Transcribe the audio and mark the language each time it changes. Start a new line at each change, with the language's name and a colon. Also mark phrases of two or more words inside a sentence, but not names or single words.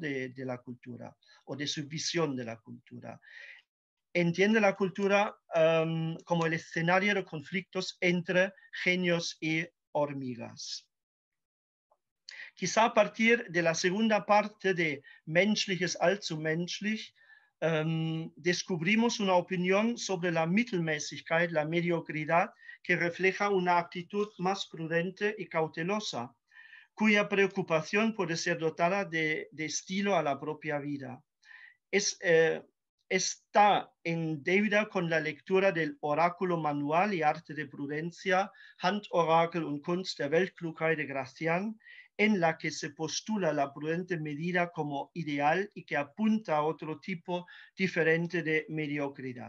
Spanish: de la cultura o de su visión de la cultura. Entiende la cultura como el escenario de conflictos entre genios y hormigas. Quizá a partir de la segunda parte de Menschliches allzu menschlich descubrimos una opinión sobre la mittelmäßigkeit, la mediocridad, que refleja una actitud más prudente y cautelosa, cuya preocupación puede ser dotada de estilo a la propia vida. Está en deuda con la lectura del Oráculo Manual y Arte de Prudencia, Handorakel und Kunst der Weltklugheit de Gracian, en la que se postula la prudente medida como ideal y que apunta a otro tipo diferente de mediocridad.